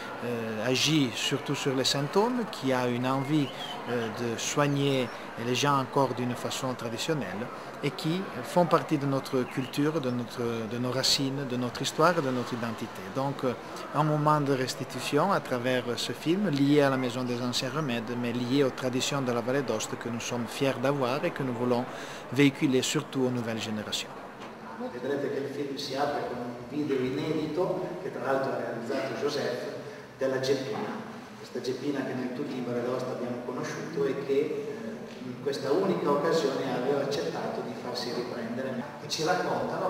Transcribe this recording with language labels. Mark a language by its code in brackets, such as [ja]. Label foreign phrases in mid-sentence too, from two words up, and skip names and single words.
[fr] agit surtout sur les symptômes, qui a une envie de soigner les gens encore d'une façon traditionnelle et qui font partie de notre culture, de nos racines, de notre histoire et de notre identité. Donc un moment de restitution à travers ce film lié à la Maison des Anciens Remèdes, mais lié aux traditions de la Valle d'Aoste que nous sommes fiers d'avoir et que nous voulons véhiculer surtout aux nouvelles générations. [it] Vedrete che il film si apre con un video inedito che tra l'altro ha realizzato Joseph della Gepina, questa Gepina che noi tutti in Valle d'Aosta abbiamo conosciuto e che in questa unica occasione aveva accettato di farsi riprendere e ci raccontano